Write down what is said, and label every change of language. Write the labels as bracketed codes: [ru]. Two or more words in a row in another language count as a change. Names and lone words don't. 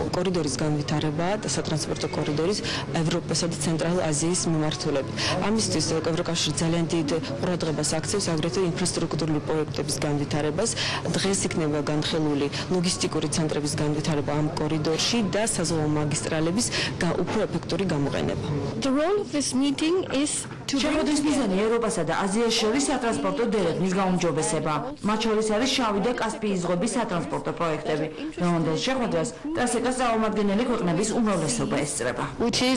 [ka] კორიდორის განვითარება და სატრანსპორტო კორიდორის ევროპასა და ცენტრალურ აზიის მიმართულებით. ამისთვის ევროკავშირი ძალიან დიდ ყურადღებას აქცევს აგრეთვე ინფრასტრუქტურული პროექტების განვითარებას. დღეს იქნება განხილული ლოგისტიკური ცენტრების განვითარება ამ კორიდორში და საზღვაო მაგისტრალების უფრო ეფექტური გამოყენება. [en] The role of this meeting is [ka] შეხვედრის მიზანი ევროპასა და აზიას შორის სატრანსპორტო დერეფნის გაუმჯობესება. მათ შორის არის შავი და კასპიის ზღვების სატრანსპორტო პროექტები, რომელთა შეხვედრას ტრასეკას წარმომადგენელი ქვეყნების უმრავლესობა ესწრება.